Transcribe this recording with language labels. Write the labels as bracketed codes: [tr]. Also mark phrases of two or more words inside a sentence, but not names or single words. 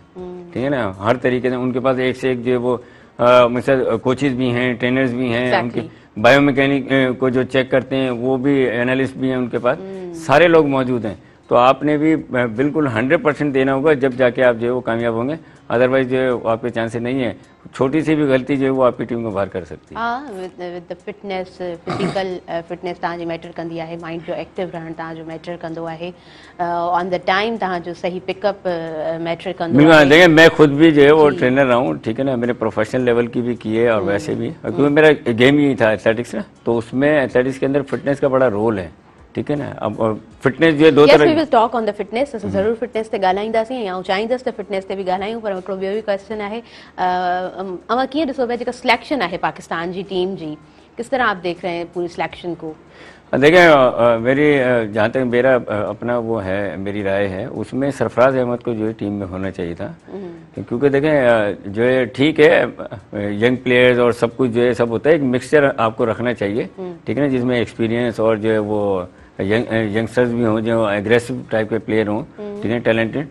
[hi] ठीक है ना, हर तरीके से उनके पास एक से एक जो है वो मतलब कोचेज भी हैं, ट्रेनर्स भी हैं, उनके बायोमैकेनिक को जो चेक करते हैं वो भी एनालिस्ट भी हैं, उनके पास सारे लोग मौजूद हैं। तो आपने भी बिल्कुल 100% देना होगा, जब जाके आप जो है वो कामयाब होंगे। अदरवाइज जो है आपके चांसेस नहीं है, छोटी सी भी गलती जो है वो आपकी टीम को बाहर कर सकती है। [sd] हाँ, [en] with the fitness, physical fitness [sd] तव्हांजी मैटर कंदी आहे, माइंड जो एक्टिव रहण तव्हांजो मैटर कंदो आहे, [en] on the time [sd] तव्हांजो सही [en] pickup matter [sd] कंदो [hi] बिल्कुल। [sd] आहे। [hi] देखिए मैं खुद भी जो है वो ट्रेनर रहा हूँ, ठीक है ना, मैंने [en] professional level [hi] की भी की है और वैसे भी, क्योंकि मेरा गेम ही था एथलेटिक्स ना, तो उसमें एथलेटिक्स के अंदर फिटनेस का बड़ा रोल है, ठीक है ना। अब फिटनेस जो है दो [en] Yes, [hi] तरह [en] we will talk on the fitness. [sd] असां ज़रूर फिटनेस ते ॻाल्हाईंदासीं या चाहींदसि त फिटनेस ते बि ॻाल्हायूं, पर हिकिड़ो ॿियो बि क्वेश्चन आहे, अवां कीअं ॾिसो पिया जेका सिलेक्शन आहे पाकिस्तान जी टीम जी, [hi] किस तरह आप देख रहे हैं पूरी सिलेक्शन को? देखिए मेरी जहाँ तक मेरा अपना वो है, मेरी राय है, उसमें सरफराज अहमद को जो है टीम में होना चाहिए था, क्योंकि देखें जो है ठीक है [en] young players [hi] और सब कुछ जो है सब होता है, एक मिक्सचर आपको रखना चाहिए, ठीक है ना, जिसमें एक्सपीरियंस और जो है वो यंगस्टर्स भी हों, जो एग्रेसिव टाइप के प्लेयर हों, ठीक है, टैलेंटेड।